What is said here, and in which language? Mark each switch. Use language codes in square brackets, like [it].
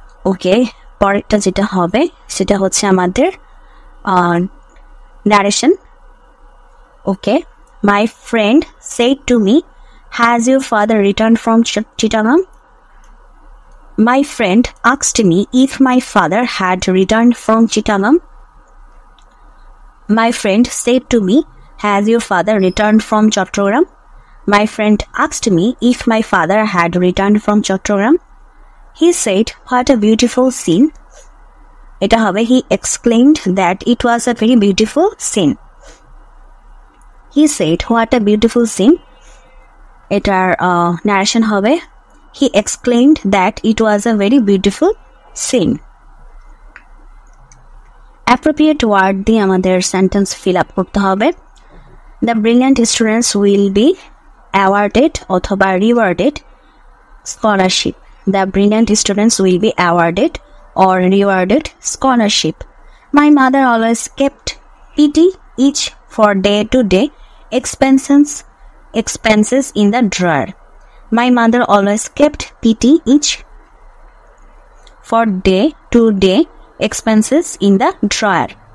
[bn] ওকে, পরেরটা যেটা হবে সেটা হচ্ছে আমাদের narration. [en] Okay, my friend said to me, has your father returned from Chittagong? My friend asked me if my father had returned from Chittagong. My friend said to me, has your father returned from Chattogram? My friend asked me if my father had returned from Chattogram. He said, what a beautiful scene. [bn] এটা হবে, [en] he exclaimed that it was a very beautiful scene. He said, what a beautiful scene. [bn] এটার narration হবে, [en] He exclaimed that it was a very beautiful scene. [bn] Appropriate word দিয়ে আমাদের sentence fill up করতে হবে। [en] The brilliant students will be awarded অথবা rewarded scholarship. The brilliant students will be awarded or rewarded scholarship. My mother always kept petty each for day-to-day expenses in the drawer. My mother always kept petty each for day-to-day expenses in the drawer.